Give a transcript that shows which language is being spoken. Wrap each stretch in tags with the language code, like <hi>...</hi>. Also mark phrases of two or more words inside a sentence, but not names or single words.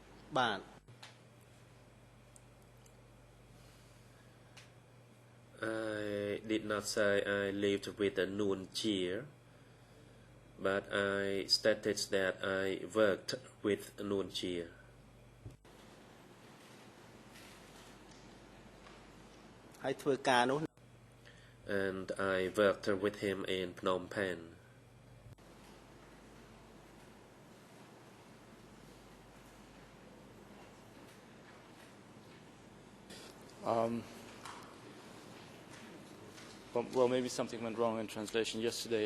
<km>បាទ</km> <en>I did not say I lived with a Noon Chia, but I stated that I worked with Noon Chia.</en> <km>ហើយធ្វើការនោះ</km> <en>And I worked with him in Phnom Penh. Well, maybe something went wrong in translation yesterday.</en>